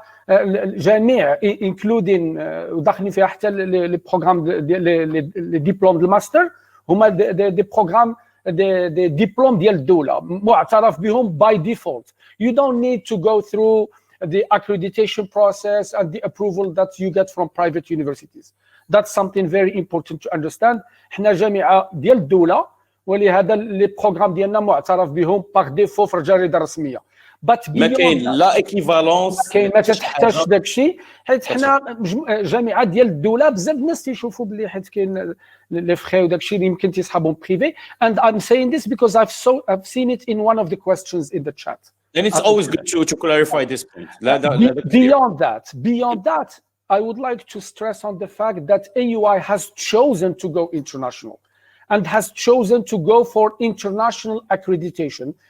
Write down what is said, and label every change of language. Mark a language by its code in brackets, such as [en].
[ar] الجامعة including وداخلين فيها حتى [fr] les programmes les diplômes de master [ar] هما [fr] des programmes des diplômes [ar] ديال الدولة معترف بهم [en] by default. You don't need to go through the accreditation process and the approval that you get from private universities. That's something very important to understand. [ar] حنا جامعة ديال الدولة ولهذا les programmes ديالنا معترف بهم [fr] par défaut [ar] في الجريدة الرسمية. ما كاين لا ايكيفالونس، كاين ما تحتاجش داك الشيء، حيت حنا جامعه ديال الدوله بزاف الناس تيشوفوا بلي حيت كاين لي فخي وداك الشيء اللي يمكن تيسحبهم بريفي. [en] And I'm saying this because I've seen it in one of the questions in the chat. And it's always good to clarify this point. Beyond that, I would like to stress on the fact that AUI has chosen to go international and has chosen to go for international accreditation.